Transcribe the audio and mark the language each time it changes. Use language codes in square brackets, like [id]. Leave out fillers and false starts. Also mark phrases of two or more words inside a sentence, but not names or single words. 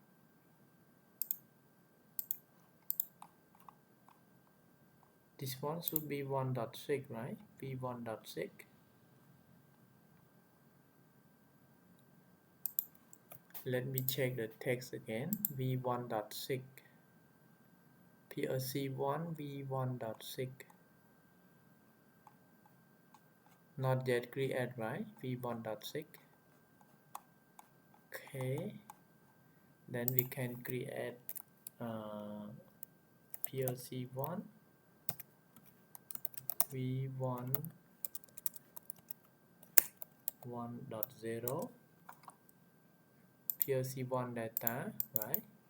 [en] This one should be 1.6, right? V1.6. Let me check the text again. V1.6. PLC 1 V1.6. Not yet created, right? V1.6. Okay. Then we can create PLC 1 V1 1.0 PLC 1 data, right?